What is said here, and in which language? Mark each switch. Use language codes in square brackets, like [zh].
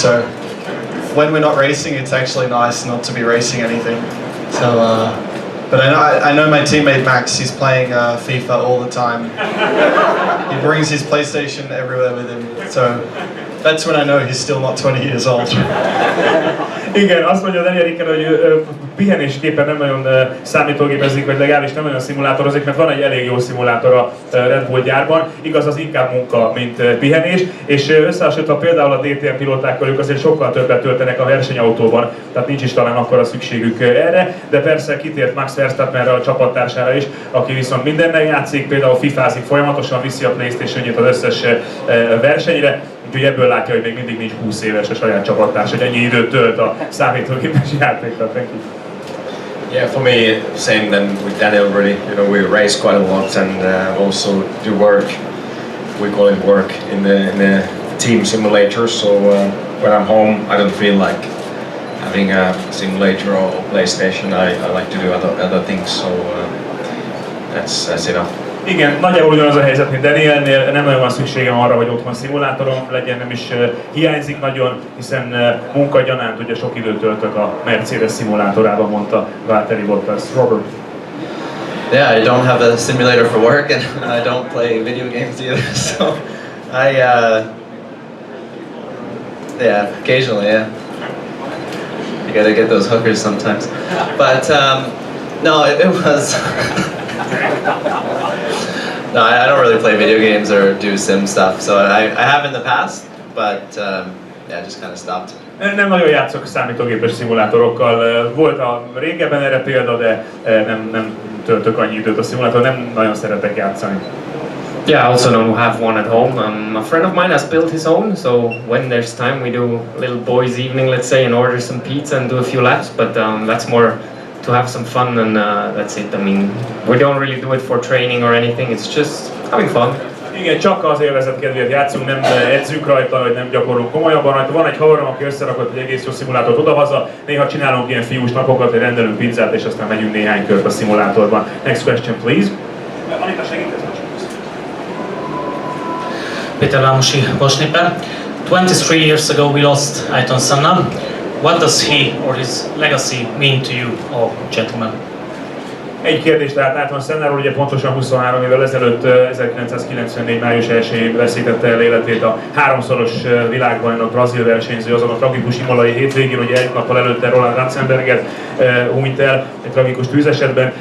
[en] So when we're not racing, it's actually nice not to be racing anything. So. But I know my teammate Max, he's playing FIFA all the time. He brings his PlayStation everywhere with him, so that's when I know he's still not 20 years old. [hu] Igen, azt mondja Daniel Ricken, hogy pihenésképpen nem nagyon számítógépezik, vagy legalábbis nem nagyon szimulátorozik, mert van egy elég jó szimulátor a Red Bull gyárban, igaz, az inkább munka, mint pihenés, és összehasonlítva például a DTM pilótákkal, ők azért sokkal többet töltenek a versenyautóban, tehát nincs is talán akkora szükségük erre, de persze kitért Max Verstappenre, a csapattársára is, aki viszont mindennel játszik, például fifázik folyamatosan, viszi a PlayStation-jét az összes versenyre, úgyhogy ebből látja, hogy még mindig nincs 20 éves a saját csapattárs, hogy ennyi időt tölt a számítógépes játékra. [en] Thank you. Yeah, for me, same than with Daniel really. You know, we race quite a lot and also do work. We call it work in the team simulator. So when I'm home, I don't feel like having a simulator or PlayStation. I like to do other things. So that's enough. [hu] Igen, nagyjából ugyanaz a helyzet, mint Danielnél, nem nagyon van szükségem arra, hogy otthon szimulátorom legyen, nem is hiányzik nagyon, hiszen munkagyanánt ugye sok időt töltök a Mercedes szimulátorában, mondta Valtteri Bottas. [en] Robert. Yeah, I don't have a simulator for work and I don't play video games either, so yeah, occasionally, yeah. You gotta get those hookers sometimes. But no, it was no, I don't really play video games or do sim stuff, so I have in the past, but yeah, just kind of stopped. [hu] Nem nagyon játszok számítógépes szimulátorokkal. Volt a régebben erre példa, de nem töltök annyi időt a szimulátor, nem nagyon szeretek játszani. [en] Yeah, I also don't have one at home. A friend of mine has built his own, so when there's time we do a little boys' evening, let's say, and order some pizza and do a few laps, but that's more to have some fun and that's it. I mean, we don't really do it for training or anything, it's just having fun. [hu] Igen, csak az élvezet kedvéért játszunk, nem edzünk rajta, vagy nem gyakorlunk komolyabban rajta. Van egy haverom, aki összerakott egy egész jó szimulátort odahaza, néha csinálunk ilyen fiús napokat, hogy rendelünk pizzát, és aztán megyünk néhány kört a szimulátorban. [en] Next question, please. Anita, [hu] segítesz? [en] Peter Ramosi, Bosnipen. 23 years ago we lost Ayrton Senna. What does he or his legacy mean to you, all gentlemen? [hu] Egy kérdés tehát Ayrton Sennáról, ugye pontosan 23 évvel ezelőtt, 1994. május 1-én veszítette el életét a 3-szoros világbajnok brazil versenyző azon a tragikus imolai hétvégén, ugye egy nappal előtte Roland Ratzenberger hunyt el egy tragikus tűzesetben.